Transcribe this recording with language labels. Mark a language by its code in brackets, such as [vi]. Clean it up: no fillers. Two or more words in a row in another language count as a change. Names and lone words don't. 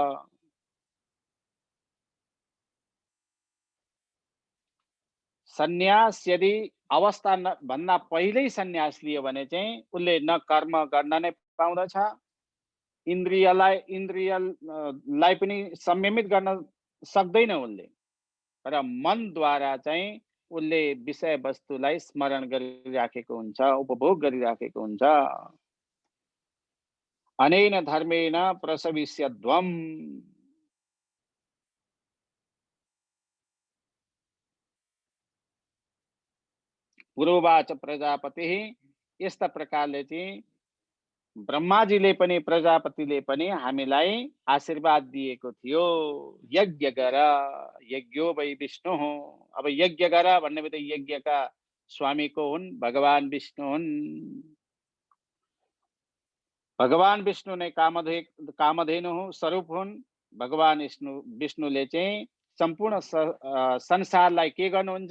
[ne] सन्यास यदि अवस्था भन्दा पहिल्यै सन्यास लियो भने चाहिँ उसले न कर्म गर्न नै पाउँदछ, इन्द्रियलाई पनि संयमित गर्न सक्दैन उसले, र मनद्वारा चाहिँ उसले विषय वस्तुलाई स्मरण गरिराखेको हुन्छ, उपभोग गरिराखेको हुन्छ। [sa] अनेन धर्मेण प्रसविष्यध्वम्। पूर्ववाच प्रजापतिः, [ne] यस्ता प्रकारले चाहिँ ब्रह्माजीले पनि प्रजापतिले पनि हामीलाई आशीर्वाद दिएको थियो। यज्ञ गर, [sa] यज्ञो वै विष्णु हो। [ne] अब यज्ञ गर भन्ने बित्तिकै यज्ञका स्वामी को हुन्? भगवान विष्णु हुन्। भगवान विष्णु नै कामधेनु स्वरूप हुन्। भगवान विष्णुले चाहिँ सम्पूर्ण संसारलाई के गर्नुहुन्छ?